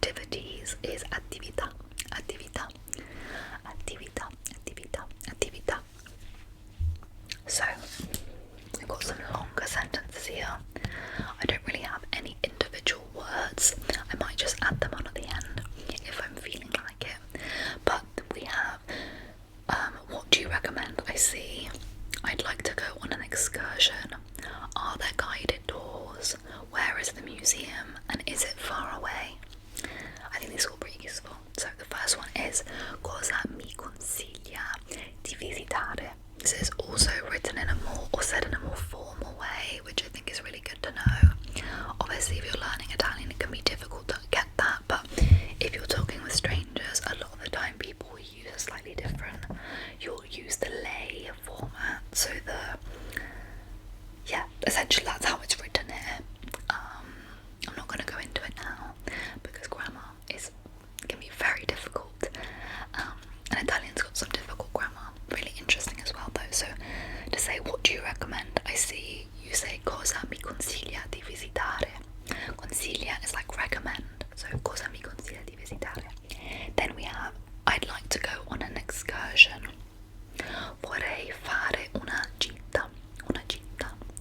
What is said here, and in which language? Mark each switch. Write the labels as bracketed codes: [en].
[en] this is [it] attività, attività, attività, attività, attività. [en] So, I've got some longer sentences here. I don't really have any individual words. I might just add them on at the end if I'm feeling like it. But we have, what do you recommend I see? I'd like to go on an excursion. Are there guided tours? Where is the museum? And is it far away? I think these are all pretty useful. So the first one is [it] cosa mi consiglia di visitare? [en] This is also written in a more, or said in a more formal way, which I think is really good to know. Obviously, if you're learning Italian, it can be difficult to get that, but if you're talking with strangers, a lot of the time people will use a slightly different. You'll use the lei format, so essentially that's how it's written here. I'm not going to go into it now because grammar can be very difficult, and Italian's got some difficult grammar, really interesting as well though. So to say what do you recommend, I see you say [it] cosa mi consiglia di visitare. [en] Consiglia is like recommend, so [it] cosa mi consiglia di visitare. [en] Then we have I'd like to go on an excursion. [it] Vorrei fare una gita, una gita.